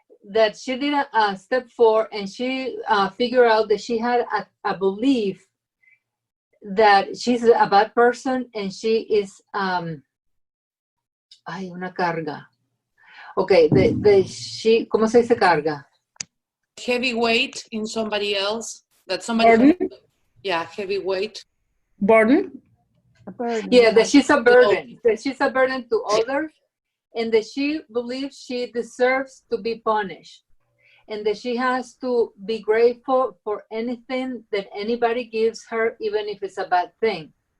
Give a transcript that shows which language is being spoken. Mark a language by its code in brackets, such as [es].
[en] that she did a step 4, and she figured out that she had a belief that she's a bad person, and she is [es] hay una carga. [en] Okay, she, [es] ¿cómo se dice carga? [en] Heavy weight in somebody else. That somebody Burden? Yeah, heavy weight. Burden? Yeah, that she's a burden. That she's a burden to others, and that she believes she deserves to be punished, and that she has to be grateful for anything that anybody gives her, even if it's a bad thing.